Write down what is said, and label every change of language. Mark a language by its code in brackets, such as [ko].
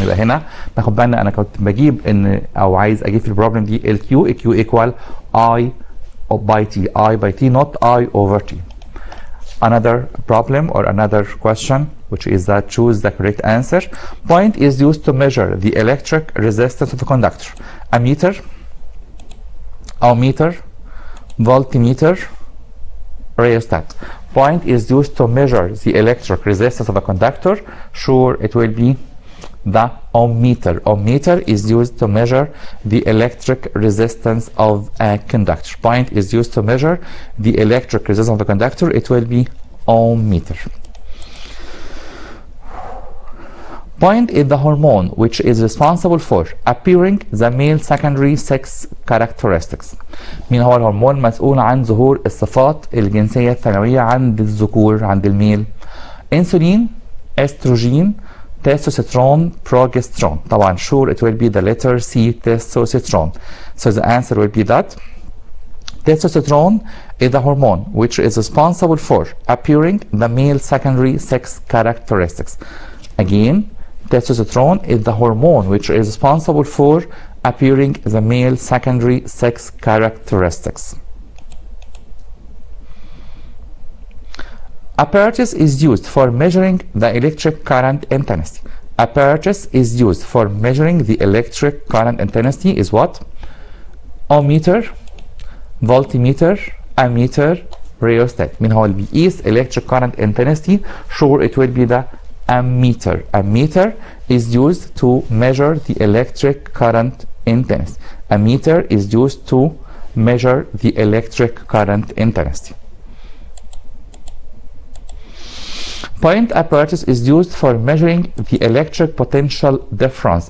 [ar] يبقى هنا ناخد بالنا أنا كنت بجيب إن أو عايز أجيب في البروبلم دي ال [en] Q equal I by T. I by T not I over T. Another problem or another question, which is that choose the correct answer. Point is used to measure the electric resistance of a conductor. Ammeter, ohmmeter, voltmeter, rheostat. Point is used to measure the electric resistance of a conductor. Sure, it will be the ohmmeter. Ohmmeter is used to measure the electric resistance of a conductor. Point is used to measure the electric resistance of the conductor. It will be ohmmeter. Point is the hormone which is responsible for appearing the male secondary sex characteristics. [ar] مين هو الهرمون مسؤول عن ظهور الصفات الجنسية الثانوية عند الذكور عند الميل؟ انسولين، استروجين، testosterone, progesterone. [en] طبعا sure it will be the letter C, testosterone. So the answer will be that testosterone is the hormone which is responsible for appearing the male secondary sex characteristics. Again, testosterone is the hormone which is responsible for appearing the male secondary sex characteristics. Apparatus is used for measuring the electric current intensity. Apparatus is used for measuring the electric current intensity is what? Ohmmeter, voltmeter, ammeter, rheostat. [ar] مين هو اللي بيقيس [en] electric current intensity? Sure, it will be the ammeter. Ammeter is used to measure the electric current intensity. Ammeter is used to measure the electric current intensity. Point apparatus is used for measuring the electric potential difference.